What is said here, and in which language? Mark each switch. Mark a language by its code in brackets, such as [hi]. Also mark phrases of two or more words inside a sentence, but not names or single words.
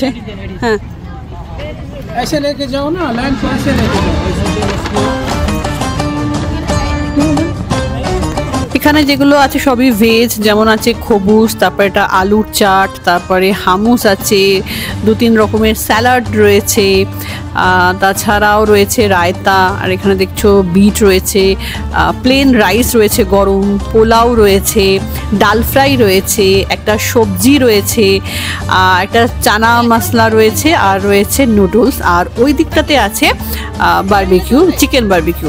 [bn] হ্যাঁ [hi] ऐसे लेके जाओ ना, लाइन से ऐसे लेके जाओ। [bn] এখানে যেগুলো আছে সবই ভেজ, যেমন আছে খবুস, তারপরে এটা আলুর চাট, তারপরে হামুস আছে, 2-3 রকমের স্যালাড রয়েছে, তাছাড়াও রয়েছে রায়তা, আর এখানে দেখছো বিট রয়েছে, প্লেন রাইস রয়েছে গরম, পোলাও রয়েছে, ডাল ফ্রাই রয়েছে, একটা সবজি রয়েছে, একটা চানা মশলা রয়েছে, আর রয়েছে নুডলস, আর ওই দিকটাতে আছে বারবিকিউ, চিকেন বারবিকিউ।